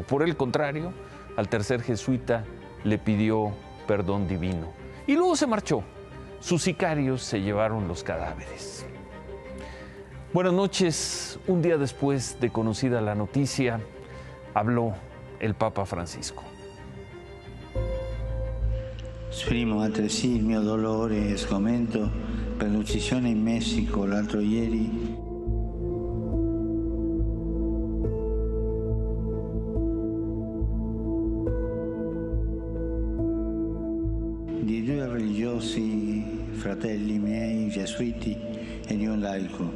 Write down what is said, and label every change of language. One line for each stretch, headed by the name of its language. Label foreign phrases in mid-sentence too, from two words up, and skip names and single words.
Spanish: Por el contrario, al tercer jesuita le pidió perdón divino. Y luego se marchó. Sus sicarios se llevaron los cadáveres. Buenas noches. Un día después de conocida la noticia, habló el Papa Francisco.
Italian: Esprimo altresì il mio dolore e sgomento per l'uccisione in Messico l'altro ieri di 2 religiosi fratelli miei gesuiti e di un laico.